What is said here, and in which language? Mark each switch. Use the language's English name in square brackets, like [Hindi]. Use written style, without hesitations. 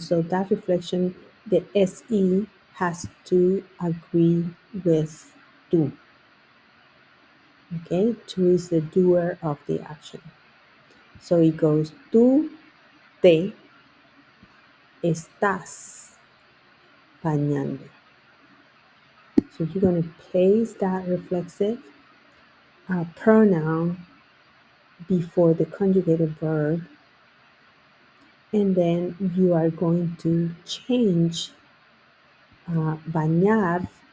[English] So that reflection, the SE has to agree with tú. Okay, tú is the doer of the action. So it goes, [Spanish] tú te estás bañando. [English] So you're going to place that reflexive pronoun before the conjugated verb, and then you are going to change bañar.